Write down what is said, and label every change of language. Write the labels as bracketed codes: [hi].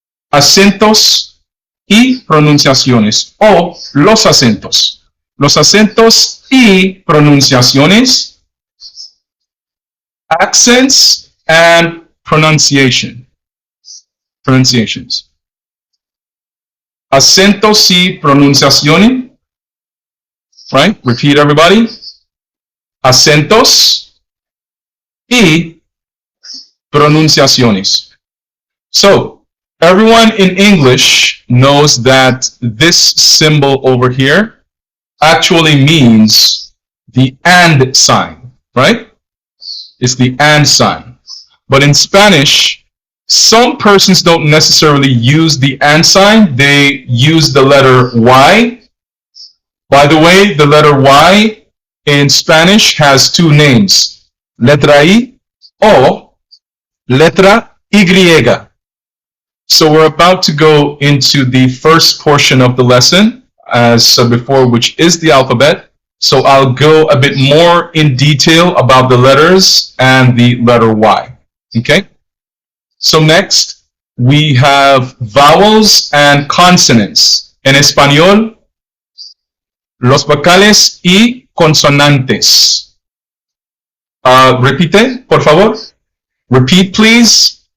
[es] Acentos y pronunciaciones, o los acentos. Los acentos y pronunciaciones. [en] Accents and pronunciations. [es] Acentos y pronunciaciones. Right? Repeat, everybody. Acentos y pronunciaciones. [en] So, everyone in English knows that this symbol over here actually means the and sign, right? It's the and sign. But in Spanish, some persons don't necessarily use the and sign. They use the letter Y. By the way, the letter Y in Spanish has two names, letra I o letra Y. So we're about to go into the first portion of the lesson, as said before, which is the alphabet. So I'll go a bit more in detail about the letters and the letter Y. Okay? So next, we have vowels and consonants. [es] En español, los vocales y consonantes. Repite, por favor. Repeat, please.